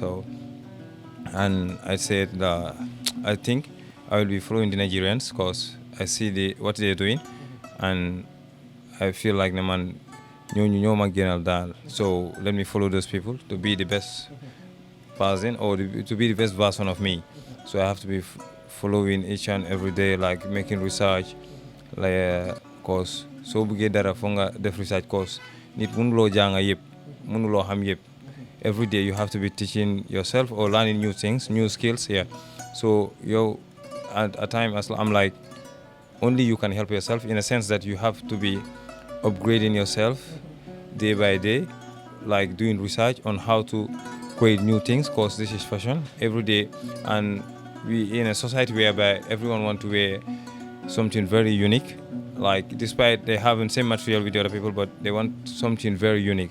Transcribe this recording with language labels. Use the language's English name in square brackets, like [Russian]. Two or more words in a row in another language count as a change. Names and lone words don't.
[English] So, and I said I think I will be following the Nigerians because I see what they're doing, and I feel like the man so let me follow those people to be the best person or to be the best version of me. So I have to be following each and every day, like making research, like cause so [Wolof] buge dara fonga def research cause nit mënulo janga yep mënulo xam yep. [English] Every day you have to be teaching yourself or learning new things, new skills. So at a time I'm like, only you can help yourself in a sense that you have to be upgrading yourself day by day, like doing research on how to create new things because this is fashion every day, and we in a society whereby everyone want to wear something very unique, like despite they having same material with the other people, but they want something very unique.